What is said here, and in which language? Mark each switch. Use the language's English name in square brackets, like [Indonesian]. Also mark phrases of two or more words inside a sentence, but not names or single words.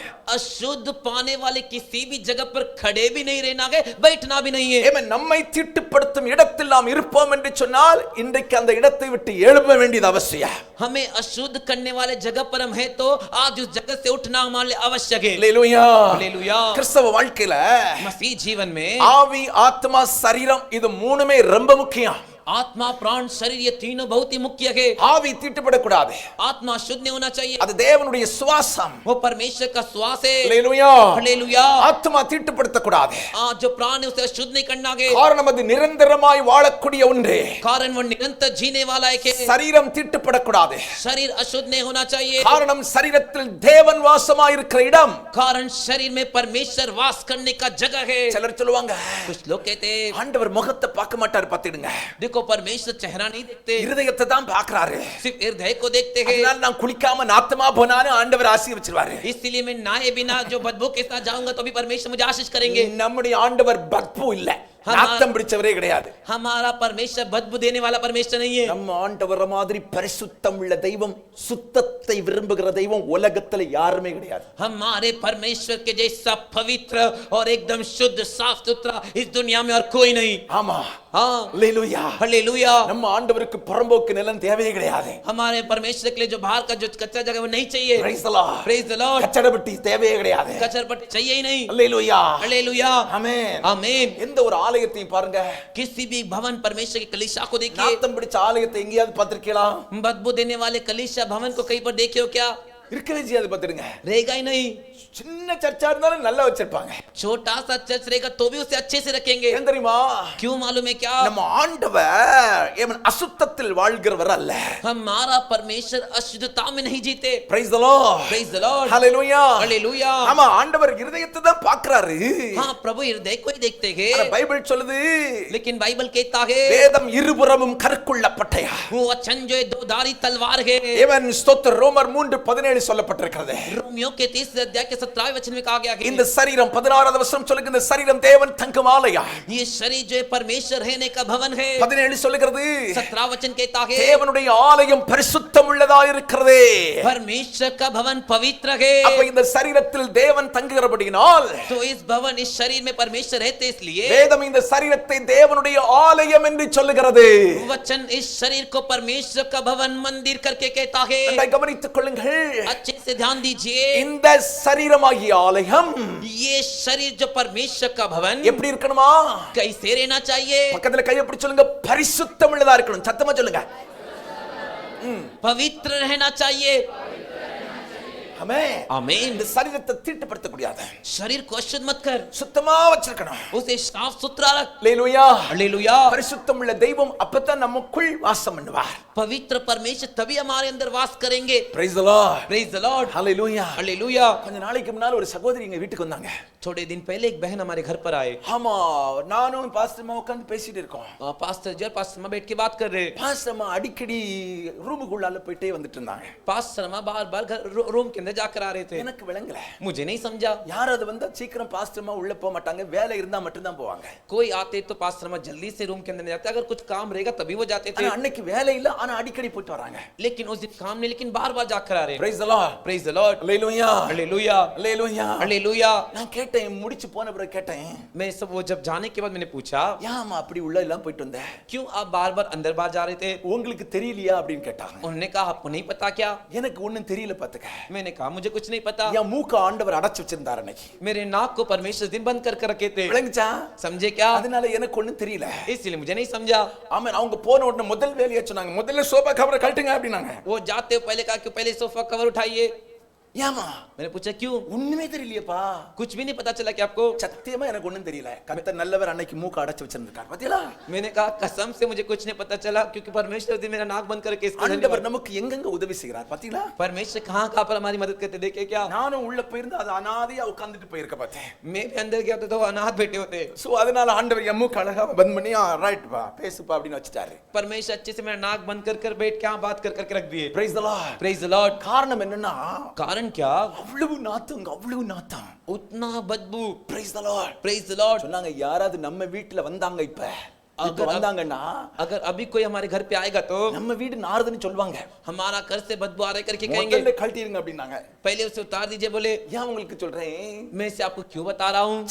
[Hindi] अशुद्ध पाने वाले किसी भी जगह पर खड़े भी नहीं रहना है, बैठना भी नहीं है। [Tamil] ஏமன் நம்மை தீட்டுப்படுத்தும் இடத்தில் நாம் இருப்போம் என்று சொன்னால் இன்றைக்கு அந்த இடத்தை விட்டு எழும்ப வேண்டியது அவசியம். [Hindi] हमें अशुद्ध करने वाले जगह पर हम है तो आज उस जगह से उठना हमारे लिए आवश्यक है। [Tamil] அல்லேலூயா. [Hindi] हालेलुया। [Tamil] கிறிஸ்தவ வாழ்க்கையில [Hindi] मसीह जीवन में [Tamil] ஆவி, ஆத்மா, சரீரம் இது மூணுமே ரொம்ப முக்கியம். [Hindi] आत्मा, प्राण, शरीर ये तीनों बहुत ही मुख्य है। [Tamil] ஆவி தீட்டுப்படக்கூடாது. [Hindi] आत्मा शुद्ध नहीं होना चाहिए, [Tamil] அது தேவனுடைய சுவாசம். [Hindi] वो परमेश्वर का श्वास है। [Tamil] அல்லேலூயா. [Hindi] हालेलुया। [Tamil] ஆத்மா தீட்டுப்படுத்தக்கூடாது. [Hindi] जो प्राण है उसे अशुद्ध नहीं करना है, [Tamil] காரணம் அது நிரந்தரமாய் வாழக்கூடிய ஒன்று. [Hindi] कारण वो निरंतर जीने वाला है। [Tamil] சரீரம் தீட்டுப்படக்கூடாது. [Hindi] शरीर अशुद्ध नहीं होना चाहिए, [Tamil] காரணம் சரீரத்தில் தேவன் வாசமாய் இருக்கிற இடம். [Hindi] कारण शरीर में परमेश्वर वास करने का जगह है। [Tamil] சிலர் சொல்லுவாங்க, [Hindi] कुछ लोग कहते हैं [Tamil] ஆண்டவர் முகத்தை பார்க்க மாட்டார், பாத்துடுங்க. [Hindi] देखो परमेश्वर चेहरा नहीं देखते, [Tamil] இருதயத்தை தான் பார்க்கறாரு. [Hindi] सिर्फ हृदय को देखते हैं। [Tamil] அதனால நான் குளிக்காம நாத்தமா போனாலும் ஆண்டவர் ஆசீர்வதிச்சிருவாரு. [Hindi] इसलिए मैं नहाए बिना जो बदबू के साथ जाऊंगा तो भी परमेश्वर मुझे आशीष करेंगे। [Tamil] நம்முடைய ஆண்டவர் பத்பு இல்ல. நாத்தம் பிடிச்சவரே கிடையாது. [Hindi] हमारा परमेश्वर बदबू देने वाला परमेश्वर नहीं है. [Tamil] நம்ம ஆண்டவர் மாதிரி பரிசுத்தம் உள்ள தெய்வம், சுத்தத்தை விரும்புகிற தெய்வம் உலகத்துல யாருமே கிடையாது. [Hindi] हमारे परमेश्वर के जैसा पवित्र और एकदम शुद्ध साफ सुथरा इस दुनिया में और कोई नहीं. [Tamil] ஆமா, [Hindi] हाँ, [Tamil] அல்லேலூயா. [Hindi] हालेलुया. [Tamil] நம்ம ஆண்டவருக்கு புறம்போக்கு நிலம் தேவையே கிடையாது. [Hindi] हमारे परमेश्वर के लिए जो बाहर का जो कच्चा जगह वो नहीं चाहिए. [English] Praise the Lord. Praise the Lord. [Tamil] கச்சடப்பட்டி தேவையே கிடையாது. [Hindi] कचरपट्टी चाहिए ही नहीं. [Tamil] அல்லேலூயா. [Hindi] हालेलुया. [Tamil] ஆமென். [Hindi] आमीन. [Tamil] எந்த ஒரு ஆலயத்தையும் பாருங்க, [Hindi] किसी भी भवन परमेश्वर की कलीसिया को देखिए. [Tamil] நாத்தம் பிடிச்ச ஆலயத்தை எங்கேயாவது பார்த்திருக்கீங்களா? [Hindi] बदबू देने वाले कलीसिया भवन को कहीं पर देखे हो क्या? [Tamil] இருக்கவே செய்யாது. பார்த்துடுங்க. [Hindi] रहेगा ही नहीं. [Tamil] சின்ன சர்ச்சா இருந்தாலும் நல்லா வச்சிருப்பாங்க. [Hindi] छोटा सा चर्च रहेगा तो भी उसे अच्छे से रखेंगे. [Tamil] ஏன் தெரியுமா? [Hindi] क्यों मालूम है क्या? [Tamil] நம்ம ஆண்டவர் ஏவன் அசுத்தத்தில் வாழ்கிறவர் அல்ல. [Hindi] हमारा परमेश्वर अशुद्धता में नहीं जीते. [English] Praise the Lord. Praise the Lord. Hallelujah. Hallelujah. [Tamil] ஆமா, ஆண்டவர் இருதயத்தை தான் பார்க்கறாரு. [Hindi] हाँ, प्रभु हृदय को ही देखते हैं. [Tamil] ஆனா பைபிள் சொல்லுது, [Hindi] लेकिन बाइबल कहता है [Tamil] வேதம் இருபுறமும் கற்குள்ள பட்டயா. [Hindi] वो वचन जो है दो धारी तलवार है. [Tamil] ஏவன் ஸ்தோத்திர ரோமர் 3:17 சொல்லப்பட்டிருக்கிறது. [Hindi] रोमियो के 30 अध्याय के 17वें वचन में कहा गया है [Tamil] இந்த சரீரம் 16வது வசனம் சொல்லுங்க, இந்த சரீரம் தேவன் தங்கும் ஆலயம். [Hindi] ये शरीर जो है परमेश्वर रहने का भवन है. [Tamil] 17 சொல்லுகிறது, [Hindi] 17 वचन कहता है [Tamil] தேவனுடைய ஆலயம் பரிசுத்தம் உள்ளதா இருக்கிறதே. [Hindi] परमेश्वर का भवन पवित्र है. [Tamil] அப்ப இந்த சரீரத்தில் தேவன் தங்குகிறபடியினால் [Hindi] तो इस भवन इस शरीर में परमेश्वर रहते इसलिए [Tamil] வேதம் இந்த சரீரத்தை தேவனுடைய ஆலயம் என்று சொல்லுகிறது. [Hindi] वचन इस शरीर को परमेश्वर का भवन मंदिर करके कहता है. [Tamil] அதை கவனித்துக் கொள்ளுங்கள். [Hindi] अच्छे से ध्यान दीजिए. [Tamil] இந்த சரீரமாகிய ஆலயம் [Hindi] ये शरीर जो परमेश्वर का भवन [Tamil] எப்படி இருக்கணுமா? [Hindi] कैसे रहना चाहिए? [Tamil] பக்கத்துல கையை பிடிச்சு சொல்லுங்க, பரிசுத்தம் உள்ளதா இருக்கணும். சத்தமா சொல்லுங்க. [Hindi] पवित्र रहना चाहिए. [Tamil] ஆமென். [Hindi] आमीन. [Tamil] இந்த சரீரத்தை தீட்டுப்படுத்த கூடாது. [Hindi] शरीर को अशुद्ध मत कर. [Tamil] சுத்தமா வச்சிருக்கணும். [Hindi] उसे साफ सुथरा रख. [Tamil] அல்லேலூயா. [Hindi] हालेलुया. [Tamil] பரிசுத்தம் உள்ள தெய்வம் அப்பதான் நமக்குள் வாசம் பண்ணுவார். [Hindi] पवित्र परमेश्वर तभी हमारे अंदर वास करेंगे. [English] Praise the Lord. Praise the Lord. Hallelujah. [Hindi] हालेलुया. [Tamil] கொஞ்ச நாளைக்கு முன்னால ஒரு சகோதரி எங்க வீட்டுக்கு வந்தாங்க. [Hindi] थोड़े दिन पहले एक बहन हमारे घर पर आए. [Tamil] ஆமா, நானும் பாஸ்டர்மா உட்கார்ந்து பேசிட்டு இருக்கோம். [Hindi] पास्टर जी और पास्टर मां बैठ के बात कर रहे. [Tamil] பாஸ்டர்மா அடிக்கடி ரூமுக்குள்ளால போயிட்டே வந்துட்டு இருந்தாங்க. [Hindi] पास्टर मां बार-बार रूम के अंदर जाकर आ रहे थे. [Tamil] எனக்கு விளங்கல. [Hindi] मुझे नहीं समझा. [Tamil] யாராவது வந்தா சீக்கிரம் பாஸ்டர்மா உள்ள போக மாட்டாங்க, வேலை இருந்தா மட்டும் தான் போவாங்க. [Hindi] कोई आते तो पास्टर मां जल्दी से रूम के अंदर नहीं जाते, अगर कुछ काम रहेगा तभी वो जाते थे. [Tamil] ஆனா அன்னைக்கு வேலை இல்ல, ஆனா அடிக்கடி போயிட்டு வராங்க. [Hindi] लेकिन उस दिन काम नहीं, लेकिन बार-बार जाकर आ रहे. [English] Praise the Lord. Praise the Lord. Hallelujah. [Hindi] हालेलुया. [English] Hallelujah. [Hindi] हालेलुया. [Tamil] நான் கேட்டேன், முடிச்சு போன பிறகு கேட்டேன், [Hindi] मैं सब वो जब जाने के बाद मैंने पूछा [Tamil] ஏம்மா அப்படி உள்ள எல்லாம் போயிட்டு வந்த? [Hindi] क्यों आप बार-बार अंदर बाहर जा रहे थे? [Tamil] உங்களுக்கு தெரியலையா அப்படின்னு கேட்டாங்க. [Hindi] उन्होंने कहा आपको नहीं पता क्या? [Tamil] எனக்கு ஒண்ணும் தெரியல பாத்துக்க. [Hindi] मैंने कहा मुझे कुछ नहीं पता. [Tamil] என் மூக்க ஆண்டவர் அடைச்சு வச்சிருந்தார் அன்னைக்கு. [Hindi] मेरे नाक को परमेश्वर दिन बंद कर रखे थे. [Tamil] விளங்குச்சா? [Hindi] समझे क्या? [Tamil] அதனால எனக்கு ஒண்ணும் தெரியல. [Hindi] इसलिए मुझे नहीं समझा. [Tamil] ஆமென். அவங்க போன உடனே முதல் வேலையை சொன்னாங்க, முதல்ல [English] sofa cover [Tamil] கழட்டுங்க அப்படினாங்க. [Hindi] वो जाते हो पहले कहा कि पहले [English] sofa cover [Hindi] उठाइए. [Tamil] ஏமா? [Hindi] मैंने पूछा क्यों? [Tamil] ஒண்ணுமே தெரியலையேப்பா. [Hindi] कुछ भी नहीं पता चला कि आपको? [Tamil] சத்தியமா எனக்கு ஒண்ணும் தெரியல. கர்த்தர் நல்லவர், அன்னைக்கு மூக்க அடைச்சு வச்சிருந்தார். பாத்தீங்களா? [Hindi] मैंने कहा कसम से मुझे कुछ नहीं पता चला, क्योंकि परमेश्वर दिन मेरा नाक बंद करके इसको [Tamil] ஆண்டவர் நமக்கு எங்கெங்க உதவி செய்கிறார் பாத்தீங்களா? [Hindi] परमेश्वर कहां-कहां पर हमारी मदद करते देखे क्या? [Tamil] நானும் உள்ள போயிருந்து அது அனாதையா உட்கார்ந்துட்டு போயிருக்க பார்த்தேன். [Hindi] मैं भी अंदर गया तो अनाथ बैठे होते. [Tamil] சோ அதனால ஆண்டவர் என் மூக்க அழகா பந்த் பண்ணி ரைட் பா பேசுப்பா அப்படின்னு வச்சிட்டாரு. [Hindi] परमेश्वर अच्छे से मेरा नाक बंद कर बैठ के बात कर करके रख दिए. [English] Praise the Lord. Praise the Lord. [Tamil] காரணம் என்னன்னா, [Hindi] कारण क्या? [Tamil] அவ்வளவு நாத்தம், அவ்வளவு நாத்தம். [Hindi] उतना बदबू. [English] Praise the Lord. Praise the Lord. [Tamil] சொன்னாங்க, யாராவது நம்ம வீட்ல வந்தாங்க இப்ப வந்தாங்கன்னா, [Hindi] अगर अभी कोई हमारे घर पे आएगा तो [Tamil] நம்ம வீடு நாறுதுன்னு சொல்வாங்க. [Hindi] हमारा घर से बदबू आ रहा है करके कहेंगे. [Tamil] முதல்ல கழட்டிடுங்க அப்படினாங்க. [Hindi] पहले उसे उतार दीजिए बोले. [Tamil] ஏன் உங்களுக்கு சொல்றேன்? [Hindi] मैं इसे आपको क्यों बता रहा हूं?